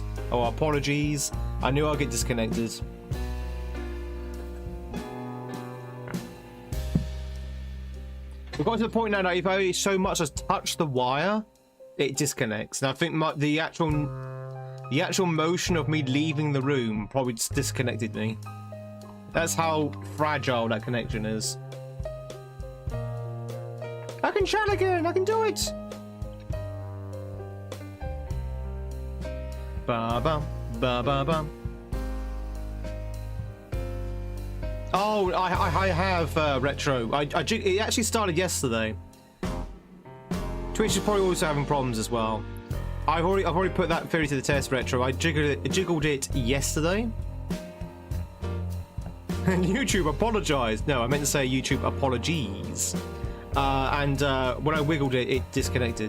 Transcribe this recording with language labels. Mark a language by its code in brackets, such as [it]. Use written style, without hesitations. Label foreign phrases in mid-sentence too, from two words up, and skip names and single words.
[en] I knew I'd get disconnected. We've got to the point now that if I so much as touch the wire, it disconnects. And I think the actual motion of me leaving the room probably just disconnected me. That's how fragile that connection is. I can chat again. I can do it. Ba-bum. Ba-ba-bum. Oh, I have retro. It actually started yesterday. Twitch is probably also having problems as well. I've already put that theory to the test, retro. I jiggled it yesterday. And YouTube apologized. No, I meant to say YouTube apologies. And when I wiggled it, it disconnected.